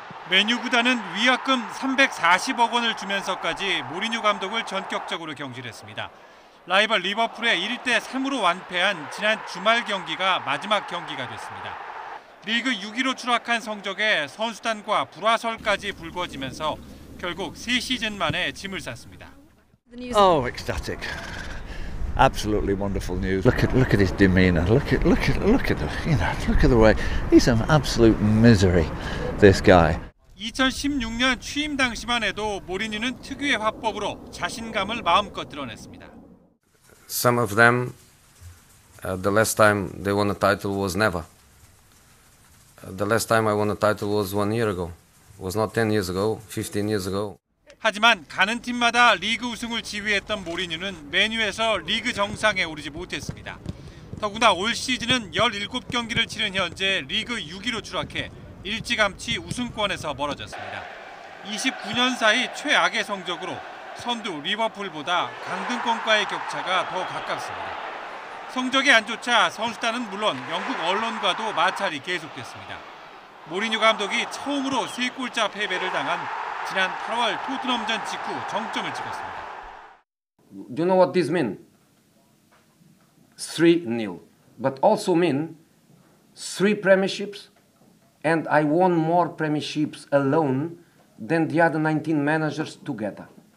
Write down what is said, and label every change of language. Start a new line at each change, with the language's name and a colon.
Korean: 맨유 구단은 위약금 340억 원을 주면서까지 모리뉴 감독을 전격적으로 경질했습니다. 라이벌 리버풀에 1대3으로 완패한 지난 주말 경기가 마지막 경기가 됐습니다. 리그 6위로 추락한 성적에 선수단과 불화설까지 불거지면서 결국 3시즌 만에 짐을 쌌습니다.
English: Oh, ecstatic. Absolutely wonderful news. Look at his demeanor. Look at the way he's an absolute misery. This guy.
Korean: 2016년 취임 당시만 해도 모리뉴는 특유의 화법으로 자신감을 마음껏 드러냈습니다.
English: Some of them, the last time they won a title was never. The last time I won a title was 1 year ago. It was not 10 years ago, 15 years ago.
Korean: 하지만 가는 팀마다 리그 우승을 지휘했던 모리뉴는 맨유에서 리그 정상에 오르지 못했습니다. 더구나 올 시즌은 17경기를 치른 현재 리그 6위로 추락해 일찌감치 우승권에서 멀어졌습니다. 29년 사이 최악의 성적으로 선두 리버풀보다 강등권과의 격차가 더 가깝습니다. 성적이 안 좋자 선수단은 물론 영국 언론과도 마찰이 계속됐습니다. 모리뉴 감독이 처음으로 3골자 패배를 당한 지난 8월 토트넘전 직후 정점을 찍었습니다.
English: Do you know what this means? 3-0. But also mean 3 premierships and I won more premierships alone than the other 19 managers together.